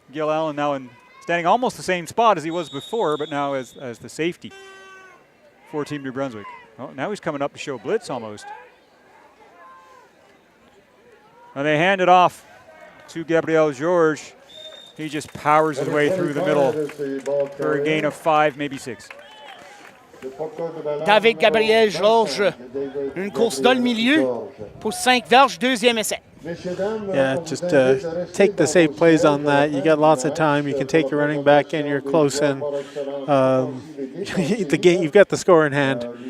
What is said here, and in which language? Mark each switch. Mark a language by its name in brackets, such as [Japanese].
[English] Gil Allen now standing almost the same spot as he was before, but now as the safety for Team New Brunswick. Oh, now he's coming up to show blitz almost. And they hand it off to Gabriel Georges. He just powers his way through the middle for a gain of 5, maybe 6. [French] David Gabriel Georges, une course dans le milieu pour 5 verges, deuxième essai. [English] Yeah, just take the safe plays on that. You got lots of time. You can take your running back and you're close in. The game, you've got the score in hand.